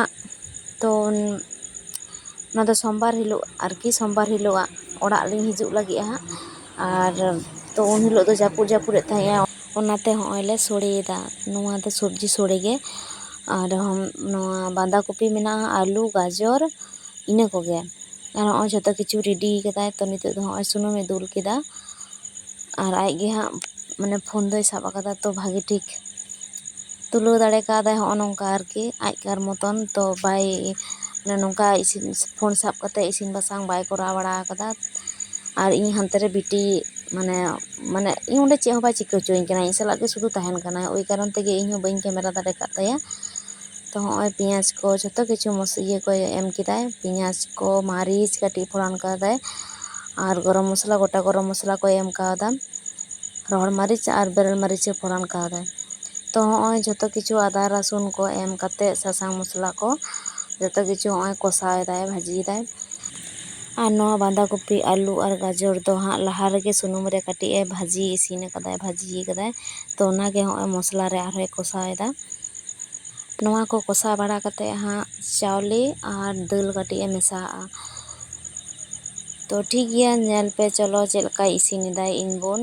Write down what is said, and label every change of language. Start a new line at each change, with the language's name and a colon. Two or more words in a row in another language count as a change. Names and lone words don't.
Santali: तो ना तो सोमवार हिलो आरकी सोमवार हिलो ओड़ा लिंग हिजुग लगी हां और तो उन हिलो दो जापुर जापुर थाया ओनाते होय ले सोड़ेदा नोआ दो सब्जी सोड़े गे और हम नोआ बांदा कपि मेना आलू गाजर इना कोगे और होय
Bangla: যতো কিছু
Santali: रेडी कदाय। तो नितो दो होय सुनुमे दुल केदा और आज गे हां माने फोन दोय साब आकादा। तो भागे ठीक तुलो दाड़े कादा हो नोंका आरकी आजकार मतन तो बाय माने नोंका इसिन फोन साब कते इसिन बासांग बाय करा बड़ा कदा और इन हानते रे बिटी माने माने इन ओंडे चे हो बाय चिका चोइन कना इन साला गे सुदु ताहेन कना
Bangla: ওই কারণ
Santali: तेगे इन हो बइन कैमरा दाड़े का ताया। तो होय पियाज को
Bangla: যতো কিছু
Santali: मस इये को एम किदाय पियाज को मारिच कटी फोड़न कादाय और गरम मसला गोटा गरम मसला को एम कादा रोहड़ मारिच और बेरल मारिच फोड़न कादाय। तो होय
Bangla: যতো কিছু
Santali: आदा रसुन को एम कते सासांग मसला को जतो किछु होय कसाय दाय भाजी दाय और नोआ बांदा कपि आलू और गाजर दो हां लहा रेगे सुनुम रे कटी ए भाजी इसिन कदाय भाजी कदाय। तो ओनागे होय मसला रे आरो कसाय दा नोआ को कसा बड़ा कते हां चावले और दाल कटी ए मेसा। तो ठीक गया नेल पे चलो चेलका इसिन दाय इन बोन।